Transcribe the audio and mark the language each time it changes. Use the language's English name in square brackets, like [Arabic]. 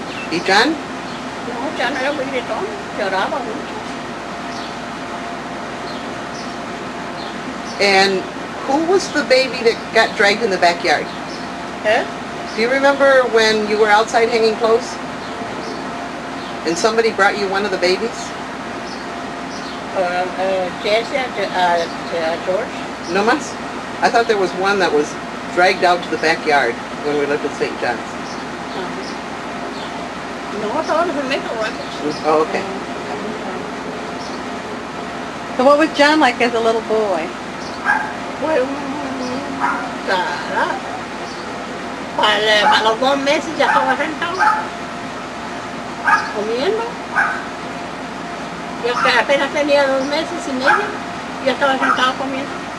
[Spanish] Y John? No, ya no era muy gritón, lloraba mucho. [English] And who was the baby that got dragged in the backyard? ¿Eh? Do you remember when you were outside hanging clothes? And somebody brought you one of the babies? Jesse, George. [Spanish] No más? [English] I thought there was one that was dragged out to the backyard when we lived at St. John's. [Spanish] No, todos los Maple Records. [English] Oh, okay. So what was John like as a little boy? [Spanish] Fue un carajo. Para los 2 meses ya estaba sentado, comiendo. Yo que apenas tenía 2 meses y medio, ya estaba sentado comiendo.